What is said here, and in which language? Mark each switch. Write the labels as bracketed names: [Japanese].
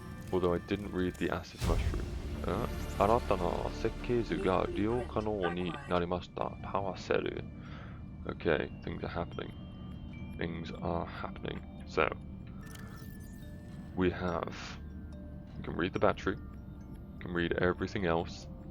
[English] Although I didn't read the acid mushroom. [Japanese] 新たな設計図が利用可能になりました。パワーセル。 [English] Okay, things are happening. Things are happening. So, we can read the battery, we can read everything else.